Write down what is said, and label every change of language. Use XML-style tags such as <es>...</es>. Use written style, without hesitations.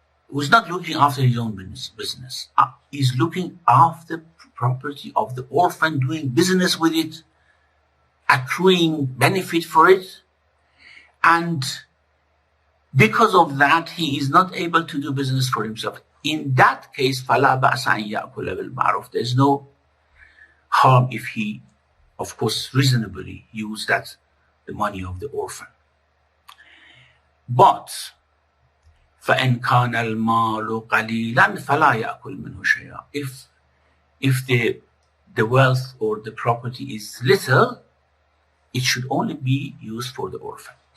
<en>who's not looking after his own business. He's looking after property of the orphan, doing business with it, accruing benefit for it. And because of that, he is not able to do business for himself. In that case,</en> <ar>فَلَا بَأْسَ أَنْ يَأْكُلَ بِالْمَعْرُوفِ.</ar> <en>There's no harm if he, of course, reasonably use the money of the orphan. But</en> <ar>فَإِنْ كَانَ الْمَالُ قَلِيلًا فَلَا يَأْكُلْ مِنْهُ شَيْئًا.</ar> <en>If the wealth or the property is little, it should only be used for the orphan.</en>